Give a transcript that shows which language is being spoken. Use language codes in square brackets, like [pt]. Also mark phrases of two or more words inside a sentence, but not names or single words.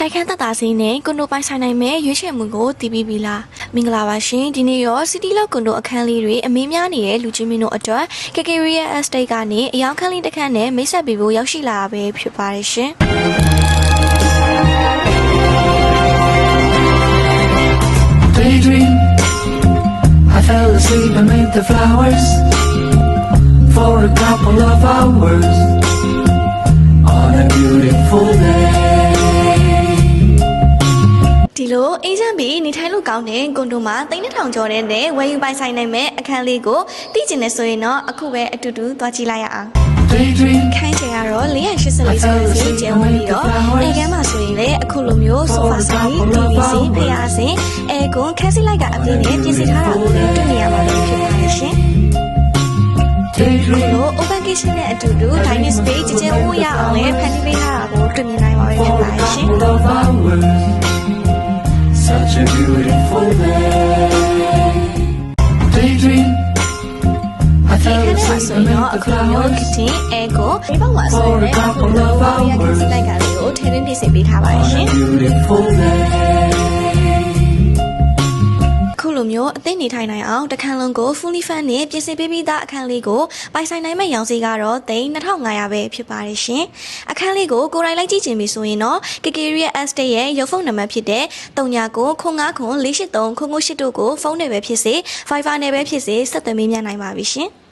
[my] တိုက်ခန်းသက်သာစီးနဲ့ကွန်ဒိုပိုင်ဆိုင်နိုင်မဲ့ရွေးချယ်မှုကိုတည်ပြီးပြီလားမင်္ဂလာပါရှင်ဒီနေ့ရောစီတီလောက်ကွန်ဒိုအခန်းလေးတွေအမင်းများနေတဲ့လူချင်းမင်းတို့အတွက် KKRIA Estate ကနေအယောင်ခန်းလေးတစ်ခန်းနဲ့မိတ်ဆက်ပေးဖို့ရောက်ရှိလာတာပဲဖြစ်ပါတယ်ရှင် [en] Daydream I fell asleep amid the flowers For a couple of hours On a beautiful day [my] ဒီလိုအေးချမ်းပြီးနေထိုင်လို့ကောင်းတဲ့ကွန်ဒိုမှာ3000ကျော်တဲ့နဲ့ဝယ်ယူပိုင်ဆိုင်နိုင်မဲ့အခန်းလေးကိုသိကျင်နေဆိုရင်တော့အခုပဲအတူတူသွားကြည့်လိုက်ရအောင် [en] Daydream [my] ခိုင်းချင်ကတော့484စကွာစီကျဲဝင်ပြီးတော့အိမ်ကမ်းမှာဆိုရင်လည်းအခုလိုမျိုးဆိုဖာစီ TV စီဖျားစီအဲကွန်ခန်းစီလိုက်ကအပြည့်နဲ့ပြင်ဆင်ထားတာကိုလည်းတွေ့နေရမှာဖြစ်ပါတယ်ရှင် [en] Daydream [my] လို့ [en] open kitchen [my] နဲ့အတူတူ [en] dining space [my] ကျဲဝရအောင်လည်းဖန်တီးပေးထားတာကိုတွေ့မြင်နိုင်ပါပြီဖြစ်ပါတယ်ရှင် [en] Couple of hours Such a beautiful day Daydream I [my] ဒီ [en] fell [my] ခန်းထဲမှာ [en] asleep [my] ဆိုရင် [en] amid [my] တော့ [en] the [my] အခုမျိုး [en] flowers [my] kitchen အဲကိုဒီဘက်မှာဆိုရင်လည်းအခုလိုဝရခန်းစီလိုက်ကလေးကိုထည့်သွင်းပြင်ဆင်ပေးထားပါတယ်ရှင် [en] On a beautiful day [my] ခုလိုမျိုးအသိနေထိုင်နိုင်အောင်တခန်းလုံးကို [en] fully fan [my] နဲ့ပြင်ဆင်ပေးပြီးသားအခန်းလေးကိုပိုင်ဆိုင်နိုင်မဲ့ရောင်စီကတော့3500ပဲဖြစ်ပါတယ်ရှင်အခန်းလေးကိုကိုယ်တိုင်လိုက်ကြည့်ချင်ပြီဆိုရင်တော့ KKRIA Estate ရဲ့ရုပ်ဖုန်းနံပါတ်ဖြစ်တဲ့3995948388တို့ကိုဖုန်းနဲ့ပဲဖြစ်စေ Viber နဲ့ပဲဖြစ်စေဆက်သွယ်မေးမြန်းနိုင်ပါပြီရှင်